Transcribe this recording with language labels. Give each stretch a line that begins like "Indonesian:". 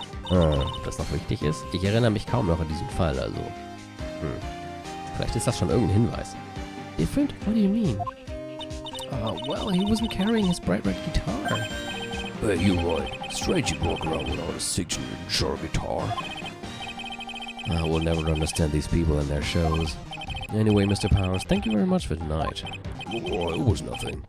German: Ob das noch wichtig ist? Ich erinnere mich kaum noch an diesen Fall, also. Vielleicht ist das schon irgendein Hinweis.
English: Different? What do you mean? Well, he wasn't carrying his bright red guitar. Hey, you're right. Strange he walk around without a 6-inch sharp guitar. We'll never understand these people and their shows. Anyway, Mr. Powers, thank you very much for tonight. Oh, it was nothing.